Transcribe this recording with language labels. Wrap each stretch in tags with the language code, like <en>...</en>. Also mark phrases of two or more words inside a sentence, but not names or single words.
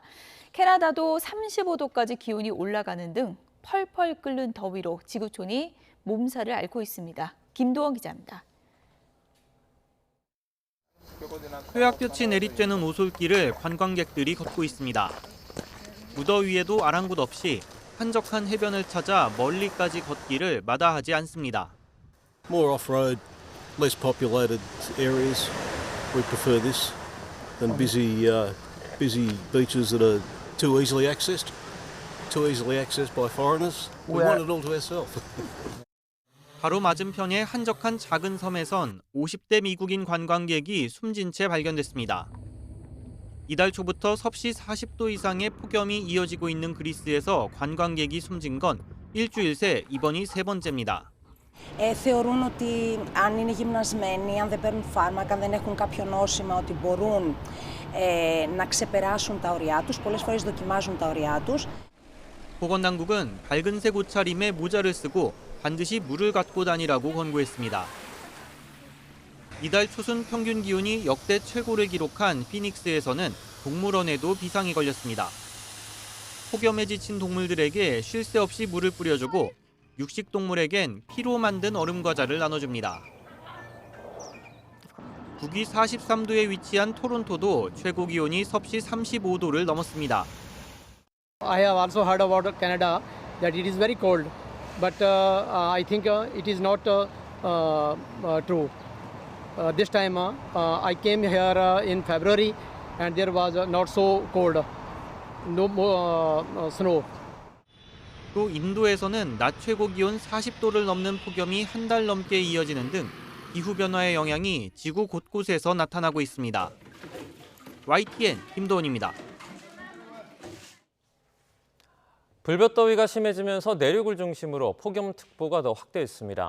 <ko>캐나다도 35도까지 기온이 올라가는 등 펄펄 끓는 더위로 지구촌이 몸살을 앓고 있습니다. 김도원 기자입니다. 허약볕이 내리쬐는 오솔길을 관광객들이 걷고 있습니다. 무더위에도 아랑곳 없이 한적한 해변을 찾아 멀리까지 걷기를 마다하지 않습니다.</ko> <en>More off-road, less populated areas. We prefer this than busy beaches that are too easily accessed by foreigners. We want it all to ourselves.</en> <ko>바로 맞은편의 한적한 작은 섬에선 50대 미국인 관광객이 숨진 채 발견됐습니다. 이달 초부터 섭씨 40도 이상의 폭염이 이어지고 있는 그리스에서 관광객이 숨진 건 일주일 새 이번이 세 번째입니다.</ko> <el>Θεωρούν ότι αν είναι γυμνασμένοι, αν δεν παίρνουν φάρμακα, αν δεν έχουν κάποιο νόσημα, ότι μπορούν να ξεπεράσουν τα ωριά τους. Πολλές φορές δοκιμάζουν τα ωριά τους.</el> <ko>보건당국은 밝은색 옷차림에 모자를 쓰고 반드시 물을 갖고 다니라고 권고했습니다. 이달 초순 평균 기온이 역대 최고를 기록한 피닉스에서는 동물원에도 비상이 걸렸습니다. 폭염에 지친 동물들에게 쉴 새 없이 물을 뿌려주고 육식동물에겐 피로 만든 얼음 과자를 나눠줍니다. 북위 43도에 위치한 토론토도 최고 기온이 섭씨 35도를 넘었습니다.</ko> <en>I have also heard about Canada that it is very cold, but I think it is not true. This time I came here in February and there was not so cold, no snow.</en> <ko>또 인도에서는 낮 최고 기온 40도를 넘는 폭염이 한 달 넘게 이어지는 등 기후변화의 영향이 지구 곳곳에서 나타나고 있습니다. YTN 김도원입니다. 불볕더위가 심해지면서 내륙을 중심으로 폭염특보가 더 확대했습니다.</ko>